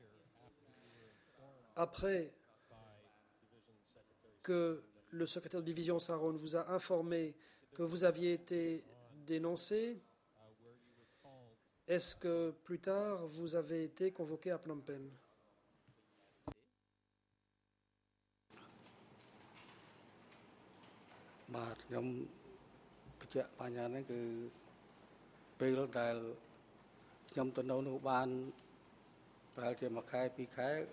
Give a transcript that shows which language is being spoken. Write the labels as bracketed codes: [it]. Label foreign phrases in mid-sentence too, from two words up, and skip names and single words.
[fr] Après que le secrétaire de division Saron vous a informé que vous aviez été dénoncé, est-ce que plus tard vous avez été convoqué à Phnom Penh? [km] បាទខ្ញុំបញ្ជាក់បញ្ហានេះគឺពេលដែលខ្ញុំទៅនៅនោះបានប្រហែលជាមួយខែពីរខែ